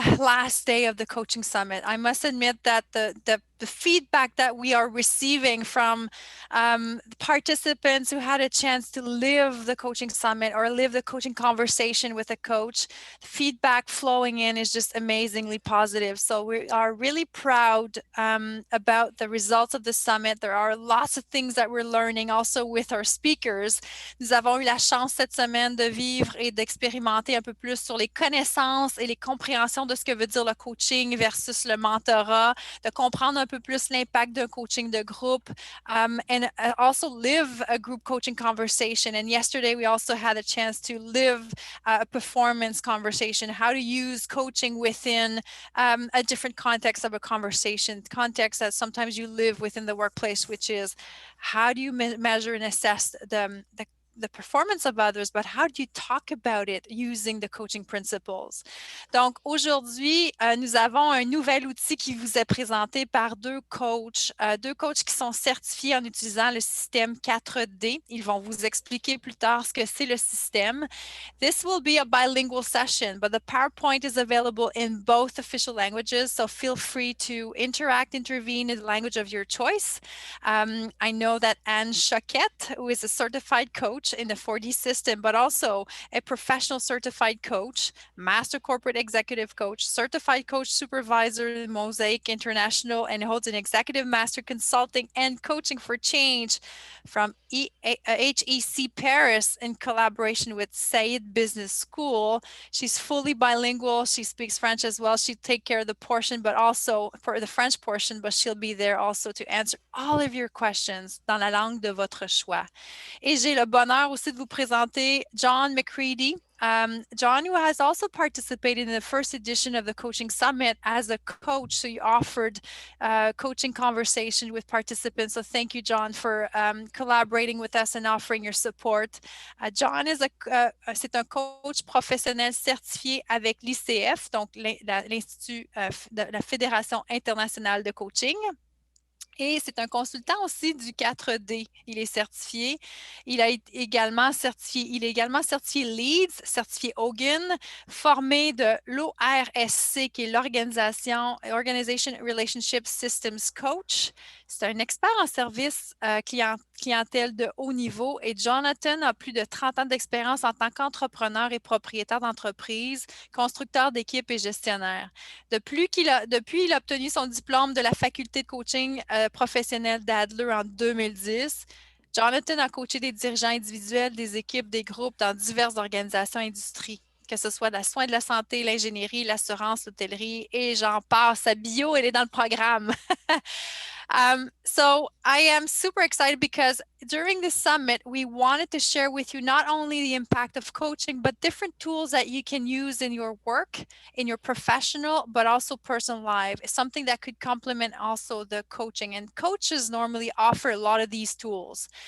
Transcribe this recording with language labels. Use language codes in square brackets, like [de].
[en] Last day of the coaching summit. I must admit that the feedback that we are receiving from participants who had a chance to live the coaching summit or live the coaching conversation with a coach, feedback flowing in is just amazingly positive. So we are really proud about the results of the summit. There are lots of things that we're learning also with our speakers. [fr] Nous avons eu la chance cette semaine de vivre et d'expérimenter un peu plus sur les connaissances et les compréhensions de ce que veut dire le coaching versus le mentorat, de comprendre un peu plus l'impact d'un coaching de groupe, [en] and also live a group coaching conversation. And yesterday we also had a chance to live a performance conversation, how to use coaching within a different context of a conversation, context that sometimes you live within the workplace, which is how do you measure and assess the performance of others, but how do you talk about it using the coaching principles? [fr] Donc, aujourd'hui, nous avons un nouvel outil qui vous est présenté par deux coachs qui sont certifiés en utilisant le système 4D. Ils vont vous expliquer plus tard ce que c'est le système. [en] This will be a bilingual session, but the PowerPoint is available in both official languages, so feel free to intervene in the language of your choice. I know that Anne Choquette, who is a certified coach in the 4D system, but also a professional certified coach, master corporate executive coach, certified coach supervisor in Mosaic International, and holds an executive master consulting and coaching for change from HEC Paris in collaboration with Said Business School. She's fully bilingual. She speaks French as well. She'll take care of the portion, but also for the French portion, but she'll be there also to answer all of your questions [fr] dans la langue de votre choix. Et j'ai le bonheur aussi de vous présenter John McCready. [en] John, who has also participated in the first edition of the Coaching Summit as a coach. So you offered coaching conversation with participants. So thank you, John, for collaborating with us and offering your support. [fr] John c'est un coach professionnel certifié avec l'ICF, donc l'Institut de la Fédération internationale de coaching. Et c'est un consultant aussi du 4D. Il est certifié. Il est également certifié Leeds, certifié Hogan, formé de l'ORSC, qui est l'Organisation Relationship Systems Coach. C'est un expert en service clientèle de haut niveau et Jonathan a plus de 30 ans d'expérience en tant qu'entrepreneur et propriétaire d'entreprise, constructeur d'équipes et gestionnaire. Depuis, il a obtenu son diplôme de la faculté de coaching professionnel d'Adler en 2010. Jonathan a coaché des dirigeants individuels, des équipes, des groupes dans diverses organisations et industries, que ce soit la soins de la santé, l'ingénierie, l'assurance, l'hôtellerie et j'en passe. Sa bio, elle est dans le programme. [en] So I am super excited because during the summit, we wanted to share with you not only the impact of coaching, but different tools that you can use in your work, in your professional, but also personal life. It's something that could complement also the coaching. And coaches normally offer a lot of these tools.